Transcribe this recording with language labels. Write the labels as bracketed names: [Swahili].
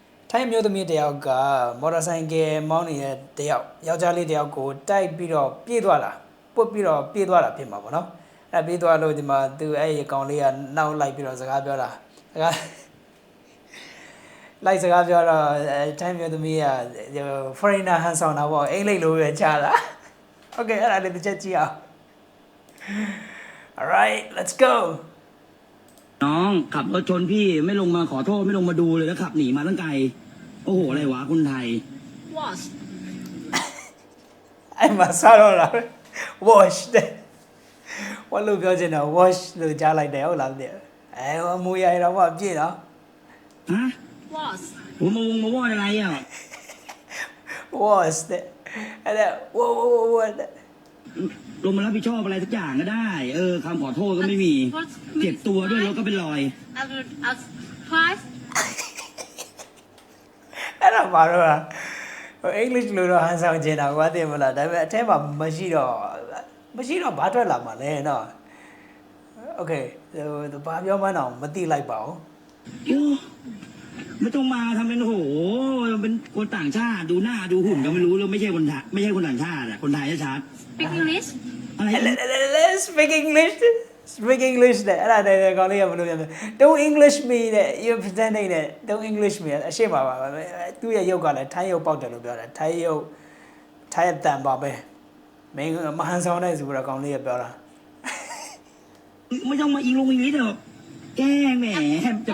[Burmese] ထိုင်းမျိုးသမီးတယောက်ကမော်တော်ဆိုင်ကယ်မောင်းနေတဲ့တယောက်ယောက်ျားလေးတယောက်ကိုတိုက်ပြီးတော့ပြေးသွားတာပုတ်ပြီးတော့ပြေးသွားတာဖြစ်မှာပေါ့เนาะအဲ့ပြေးသွားလို့ဒီမှာသူအဲ့ဒီကောင်လေးကနောက်လိုက်ပြီးတော့စကားပြောတာစကားလိုက်စကားပြောတော့ထိုင်းမျိုးသမီးက foreigner ဟန်ဆောင်တာပေါ့အင်္ဂလိပ်လိုပဲချတာ Okay အဲ့ဒါလေးတစ်ချက်ကြည့်အောင် [English] Alright let's go [Thai] น้องขับรถชนพี่ไม่ลงมาขอโทษไม่ลงมาดูเลยแล้วขับหนีมาตั้งไกลโอ้โหอะไรวะคนไทย [English] wash [Burmese] အဲ့မှာစားတော့လား wash တဲ့ဘာလို့ပြောချင်တာ wash လို့ကြားလိုက်တယ်ဟုတ်လားတဲ့အဲအမူအရာတော့မပြည့်တော့ [Thai] ฮะ [English] wash [Thai] ผมมาว่าอะไรอ่ะ [Burmese] wash တဲ့အဲ့ဒါ what [Thai] ลงมารับผิดชอบอะไรสักอย่างก็ได้คำขอโทษก็ไม่มีเจ็บตัวด้วยรถก็เป็นรอย [English] as twice [Burmese] အဲ့ဒါမှာတော့အင်္ဂလိပ်လိုတော့ဟန်ဆောင်ချင်တာကွာသိမလားဒါပေမဲ့အထဲမှာမရှိတော့ဘာထွက်လာမှာလဲနော် Okay ဘာပြောမှန်းတော့မသိလိုက်ပါဘူး [Thai] โอ้ไม่ต้องมาทำเป็นโหเป็นคนต่างชาติดูหน้าดูหุ่นก็ไม่รู้แล้วไม่ใช่คนไทยไม่ใช่คนต่างชาติอ่ะคนไทยชัด [English] speak English [Thai] อะไร [English] Speak English Speak English [Burmese] တဲ့အဲ့ဒါတဲ့ကောင်လေးကဘယ်လိုလဲ [English] Don't English me [Burmese] တဲ့ [English] you pretending [Burmese] တဲ့ [English] Don't English me [Burmese] အရှိမပါသူ့ရဲ့ရုပ်ကလည်းထိုင်းရုပ်ပေါက်တယ်လို့ပြောတယ်ထိုင်းရုပ်ထိုင်းအတန်ပါပဲမင်းမဟန်ဆောင်တဲ့ဆိုတော့ကောင်လေးကပြောတာ [Thai] ไม่ต้องมาอิงลงอิงลิสหรอกแกล้งแหมจะ